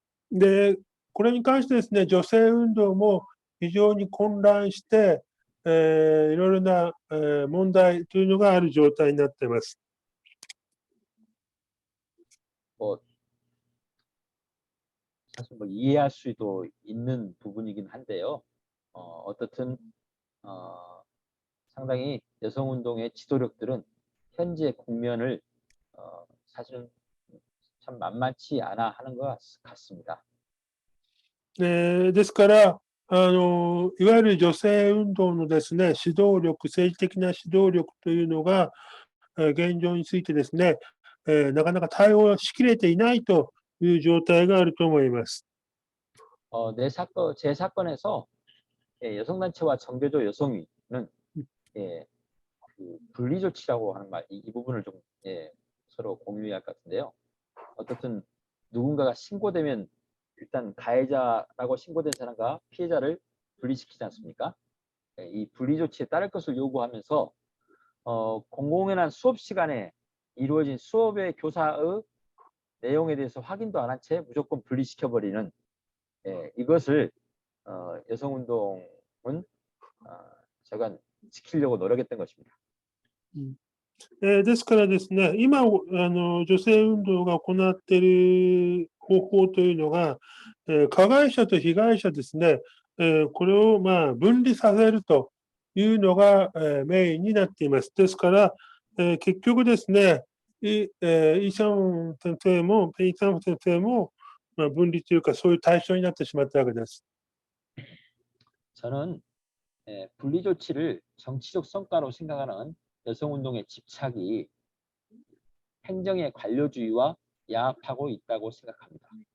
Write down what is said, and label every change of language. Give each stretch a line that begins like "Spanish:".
Japanese: で、これに関してですね、女性運動も非常に混乱して、いろいろな、問題というのがある状態になっています。
Korean: 사실 이해할 수도 있는 부분이긴 한데요. 어떻든 상당히 여성운동의 지도력들은 현재 국면을 사실은 참 만만치 않아 하는 것 같습니다.
Japanese: ですから、いわゆる女性運動のですね、指導力、政治的な指導力というのが、現状についてですね、なかなか対応しきれていないという状態があると思います。
Korean: 제 사건에서 여성단체와 정교조 여성위는 그 분리조치라고 하는 말, 이 부분을 좀 서로 공유해야 할 것 같은데요. 어떻든 누군가가 신고되면 일단 가해자라고 신고된 사람과 피해자를 분리시키지 않습니까? 이 분리조치에 따를 것을 요구하면서 공공연한 수업 시간에 이루어진 수업의 교사의 내용에 대해서 확인도 안 한 채 무조건 분리시켜버리는 이것을 여성운동은 제가 지키려고 노력했던 것입니다.
Japanese: ですからですね、今、女性運動が行っている方法というのが、加害者と被害者ですね、これをまあ分離させるというのが、メインになっています。ですから、結局ですね、イ・シャン先生も、ペイサン先生も、分離というか、そういう対象になってしまったわけです。
Korean: 저는 분리조치를 정치적 성과로 생각하는 여성운동의 집착이 행정의 관료주의와 야합하고 있다고 생각합니다.